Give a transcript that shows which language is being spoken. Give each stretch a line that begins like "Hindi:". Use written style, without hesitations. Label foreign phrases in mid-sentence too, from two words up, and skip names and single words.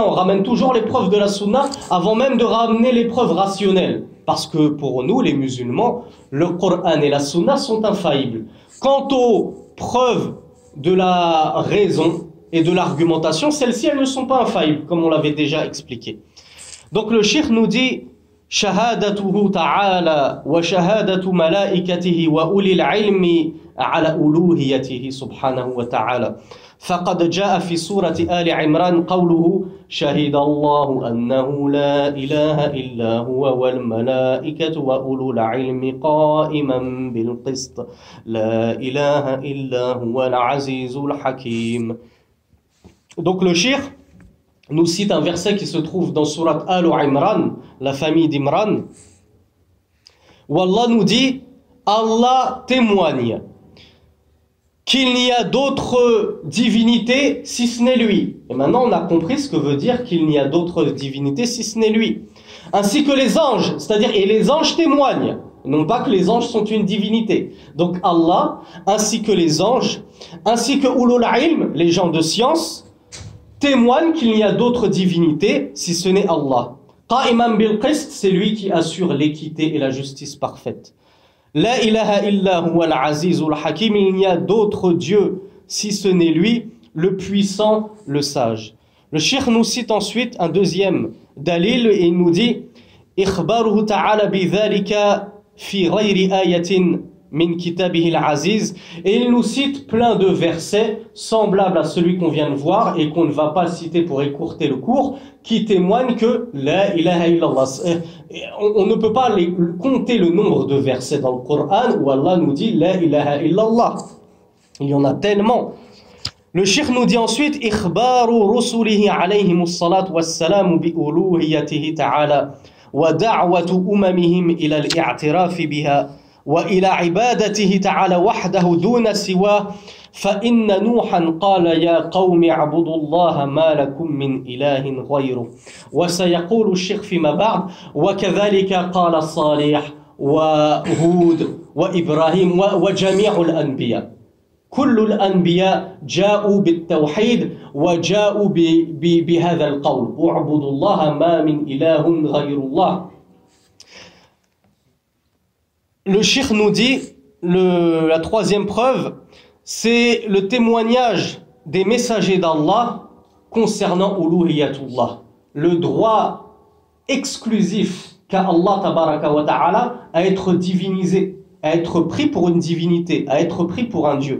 French: On ramène toujours les preuves de la sunna avant même de ramener les preuves rationnelles. Parce que pour nous, les musulmans, le Coran et la sunna sont infaillibles. Quant aux preuves de la raison et de l'argumentation, celles-ci, elles ne sont pas infaillibles, comme on l'avait déjà expliqué. Donc le shirk nous dit
Arabic: شهادته تعالى وشهادة ملائكته وأولي العلم على ألوهيته سبحانه وتعالى فقد جاء في سورة آل عمران قوله شهد الله أنه لا إله إلا هو والملائكة وأولو العلم قائما بالقسط لا إله إلا هو العزيز الحكيم.
French: Donc le shirk nous cite un verset qui se trouve dans Surat Al-Imran, la famille d'Imran, où Allah nous dit Allah témoigne qu'il n'y a d'autres divinités si ce n'est lui. Et maintenant on a compris ce que veut dire qu'il n'y a d'autres divinités si ce n'est lui. Ainsi que les anges, c'est-à-dire et les anges témoignent, non pas que les anges sont une divinité. Donc Allah, ainsi que les anges, ainsi que
Arabic: أولو العلم,
French: les gens de science, témoigne qu'il n'y a d'autres divinités si ce n'est Allah.
Arabic: قائما بالقسط,
French: c'est lui qui assure l'équité et la justice parfaite.
Arabic: لا إله إلا هو العزيز الحكيم,
French: il n'y a d'autre Dieu si ce n'est lui, le puissant, le sage. Le cheikh nous cite ensuite un deuxième dalil et il nous dit
Arabic: إخباره تعالى بذلك في غير آية من كتابه العزيز,
French: et il nous cite plein de versets semblables à celui qu'on vient de voir et qu'on ne va pas citer pour écourter le cours, qui témoignent que
Arabic: لا إله إلا الله.
French: On ne peut pas compter le nombre de versets dans le Coran où Allah nous dit
Arabic: لا إله إلا الله.
French: Il y en a tellement. Le cheikh nous dit ensuite
Arabic: إخبار رسله عليهم الصلاة والسلام بألوهيته تعالى ودعوة أممهم إلى الاعتراف بها وإلى عبادته تعالى وحده دون سواه فإن نوحا قال يا قوم اعبدوا الله ما لكم من إله غيره وسيقول الشيخ فيما بعد وكذلك قال صالح وهود وإبراهيم وجميع الأنبياء كل الأنبياء جاءوا بالتوحيد وجاءوا بهذا القول اعبدوا الله ما من إله غير الله.
French: Le cheikh nous dit, la troisième preuve, c'est le témoignage des messagers d'Allah concernant uluhiyatullah, le droit exclusif qu'a Allah
Arabic: تبارك وتعالى
French: à être divinisé, à être pris pour une divinité, à être pris pour un Dieu.